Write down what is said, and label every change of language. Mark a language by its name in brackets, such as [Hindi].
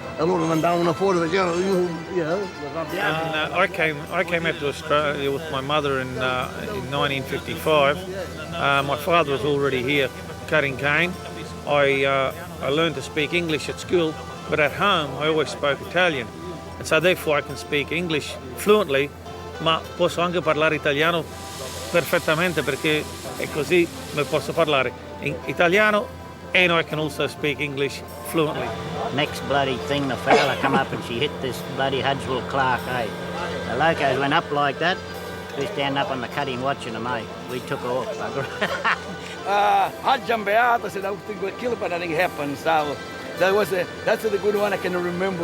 [Italian] E loro andavano fuori, facevano, [English] you know, And, I came out to Australia with my mother in 1955. My father was already here cutting cane. I learned to speak English at school, but at home I always spoke Italian. And so therefore I can speak English fluently, [Italian] ma posso anche parlare italiano perfettamente perché è così mi posso parlare in italiano [English] and I can also speak English fluently. Next bloody thing, the fella come up and she hit this bloody Hudswell Clark, eh? The locos went up like that. We stand up on the cutting watching them, eh? We took off, bugger. Hajjam Beata said, I would think we'd kill it, but nothing happened. So that's the good one I can remember.